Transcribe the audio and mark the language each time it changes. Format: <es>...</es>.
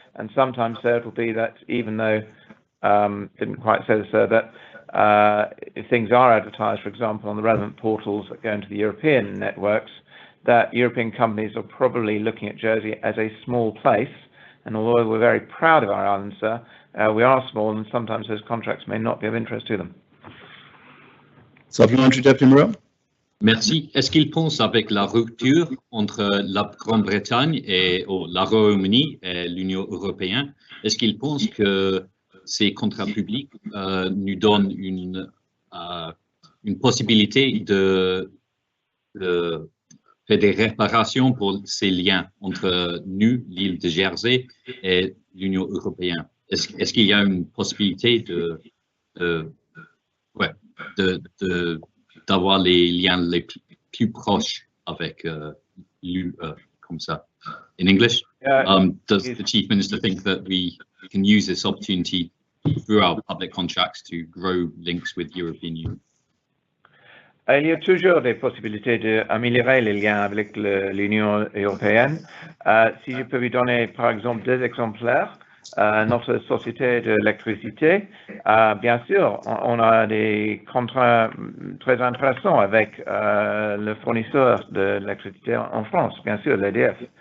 <en>And sometimes, sir, it will be that even though, didn't quite say this, sir, that if things are advertised, for example, on the relevant portals that go into the European networks, that European companies are probably looking at Jersey as a small place. And although we're very proud of our island, sir, we are small and sometimes those contracts may not be of interest to them. Supplementary, Deputy Morel.</en> <fr>Merci. Est-ce qu'il pense avec la rupture entre la Grande-Bretagne et la Royaume-Uni et l'Union européenne, est-ce qu'il pense que ces contrats publics nous donnent une possibilité de faire des réparations pour ces liens entre nous, l'île de Jersey, et l'Union européenne? Est-ce qu'il y a une possibilité d'avoir les liens les plus proches avec l'UE comme ça?</fr> <en>In English, does the Chief Minister think that we can use this opportunity through our public contracts to grow links with the European Union?</en> <fr>Il y a toujours des possibilités d'améliorer les liens avec l'Union européenne. Si je peux vous donner, par exemple, deux exemplaires, notre société d'électricité, bien sûr, on a des contrats très intéressants avec le fournisseur de l'électricité en France, bien sûr, l'EDF.</fr>